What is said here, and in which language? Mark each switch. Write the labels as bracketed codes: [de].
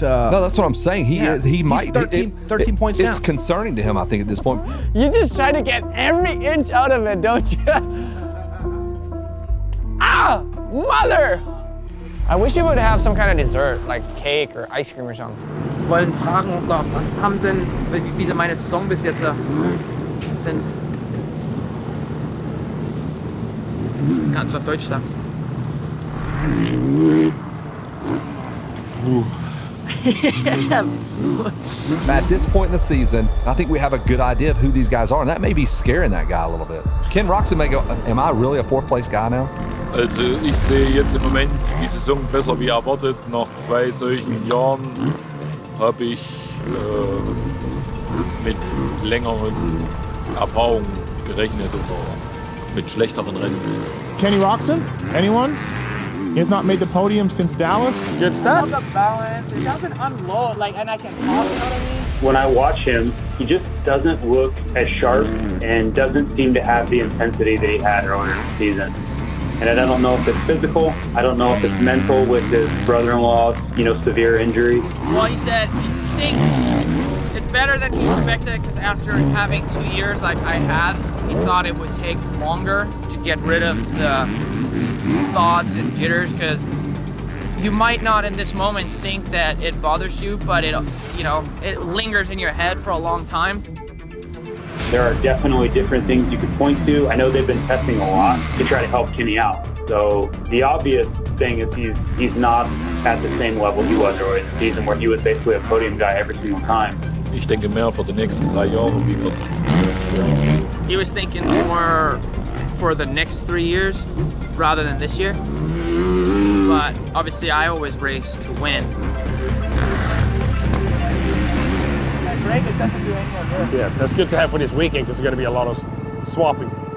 [en] No, that's what I'm saying. He might 13 points down. It's concerning to him, I think, at this point. You just try to get every inch out of it, don't you? Ah, mother! I wish you would have some kind of dessert, like cake or ice cream or something. [de] Wollen fragen, was haben Sie denn, wie meine Saison bis jetzt sind? Kannst du auf Deutsch sagen? [en] At this point in the season, I think we have a good idea of who these guys are, and that may be scaring that guy a little bit. Ken Roczen may go, am I really a fourth place guy now? [de] Also ich sehe jetzt im Moment die Saison besser wie erwartet. Nach 2 solchen Jahren habe ich mit längeren Erfahrungen gerechnet oder mit schlechteren Rennen. [en] Kenny Roczen? Anyone? He has not made the podium since Dallas. Good stuff. The balance, it doesn't unload, like, and I can talk, you know what I mean? When I watch him, he just doesn't look as sharp and doesn't seem to have the intensity that he had earlier in the season. And I don't know if it's physical, I don't know if it's mental with his brother-in-law's, severe injury. Well, he said he thinks it's better than he expected because after having 2 years like I had, he thought it would take longer to get rid of the thoughts and jitters, because you might not in this moment think that it bothers you, but it lingers in your head for a long time. There are definitely different things you could point to. I know they've been testing a lot to try to help Kenny out. So the obvious thing is he's not at the same level he was earlier in the season, where he was basically a podium guy every single time. [de] Ich denke mehr für die nächsten 3 Jahre wie für dieses Jahr. [en] He was thinking more for the next 3 years rather than this year. But obviously I always race to win. It doesn't do any of this. Yeah, that's good to have for this weekend because there's going to be a lot of swapping.